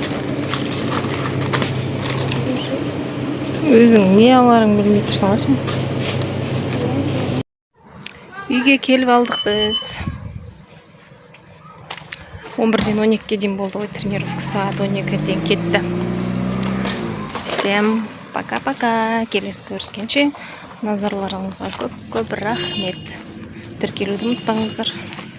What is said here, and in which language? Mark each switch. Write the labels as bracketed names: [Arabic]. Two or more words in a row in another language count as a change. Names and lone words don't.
[Kazakh] Өзің не аларың білмей тұрсың ғой. Үйге келіп алдық біз. 11-ден 12-ге дейін болды ғой тренировка, сағат 12-ден кетті. [Russian] Всем пока-пока. [Kazakh] Келесі көріскенше назарларыңызға көп рахмет. Тіркелуді ұмытпаңыздар.